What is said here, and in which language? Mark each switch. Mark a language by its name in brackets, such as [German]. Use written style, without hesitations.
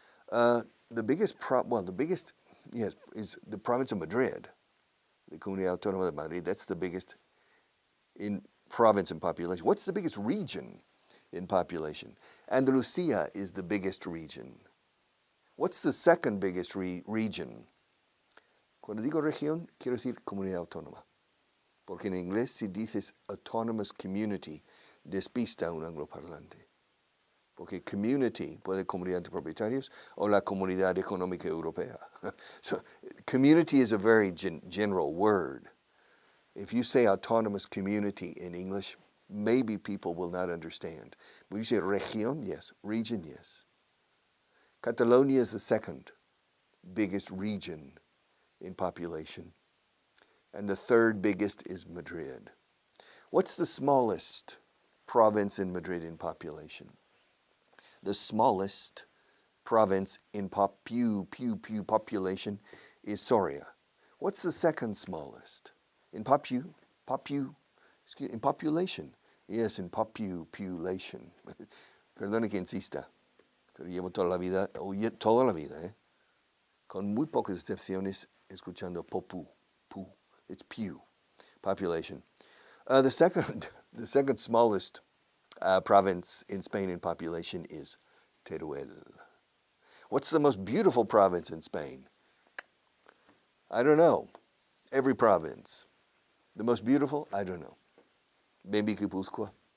[English] The biggest is the province of Madrid, the Comunidad Autónoma de Madrid. That's the biggest in province in population. What's the biggest region in population? Andalusia is the biggest region. What's the second biggest region? [Spanish] Cuando digo región, quiero decir comunidad autónoma. Porque en inglés, si dices [English] autonomous community, [Spanish] despista a un angloparlante. Porque community puede comunidad de propietarios o la comunidad económica europea. [English] So, community is a very general word. If you say autonomous community in English, maybe people will not understand. When you say región, yes. Region, yes. Catalonia is the second biggest region in population. And the third biggest is Madrid. What's the smallest province in Madrid in population? The smallest province in population is Soria. What's the second smallest? In in population. Yes, in population. [Spanish] Perdone que insista, pero llevo toda la vida, con muy pocas excepciones, escuchando pu. [English] It's pew, population. The second smallest province in Spain in population is Teruel. What's the most beautiful province in Spain? I don't know. Every province. The most beautiful? I don't know. Maybe Guipúzcoa.